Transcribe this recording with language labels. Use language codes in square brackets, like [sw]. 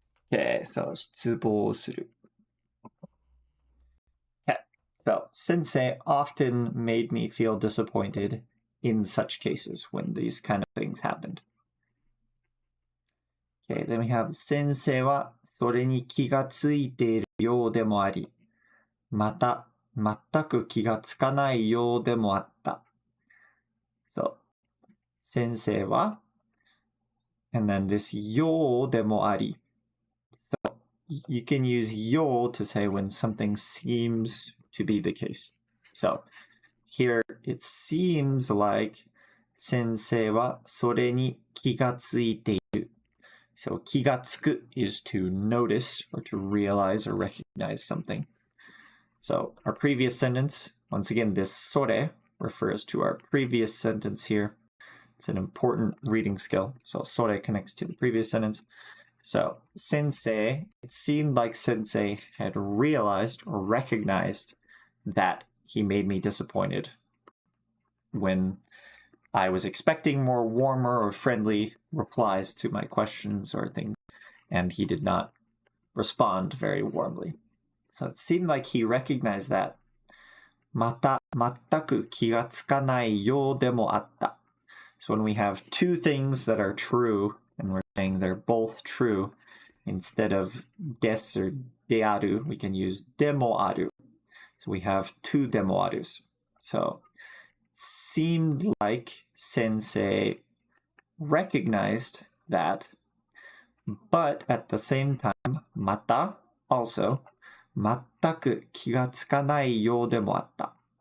[en] Okay, so [ja] 失望する. [en] Okay, so Sensei often made me feel disappointed in such cases when these kind of things happened. Okay, then we have [ja] 先生はそれに気がついているようでもあり、また全く気がつかないようでもあった. [en] So 先生は and then this [ja] ようでもあり. [en] So you can use よう to say when something seems to be the case. So here it seems like [ja] 先生はそれに気がついている. [en] So 気がつく is to notice or to realize or recognize something. So our previous sentence, once again, this それ refers to our previous sentence here. It's an important reading skill. So それ connects to the previous sentence. So Sensei, it seemed like Sensei had realized or recognized that he made me disappointed when I was expecting more warmer or friendly replies to my questions or things, and he did not respond very warmly. So it seemed like he recognized that. [ja] また全く気がつかないようでもあった. [en] So when we have two things that are true, and we're saying they're both true, instead of des or de aru, we can use de mo aru. So we have two de mo arus. So it seemed like Sensei recognized that, but at the same time, また also, [ja] 全く気がつかないようでもあった.